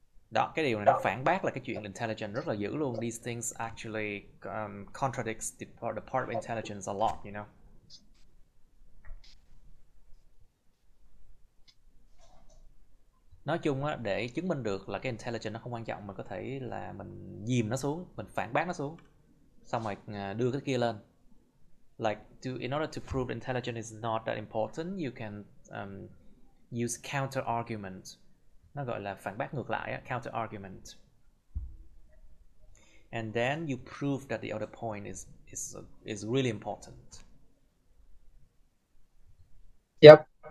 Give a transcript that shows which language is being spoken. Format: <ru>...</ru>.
<vi>Đó, cái điều này nó phản bác là cái chuyện intelligent rất là dữ luôn.</vi> <en>These things actually contradicts the part of intelligence a lot, you know.</en> <vi>Nói chung á, để chứng minh được là cái intelligent nó không quan trọng, mình có thể là mình dìm nó xuống, mình phản bác nó xuống, xong rồi đưa cái kia lên.</vi> <en>like in order to prove intelligence is not that important, you can use counter argument.</en> <vi>Nó gọi là phản bác ngược lại, counter argument.</vi> <en>And then you prove that the other point is really important. Yep.</en>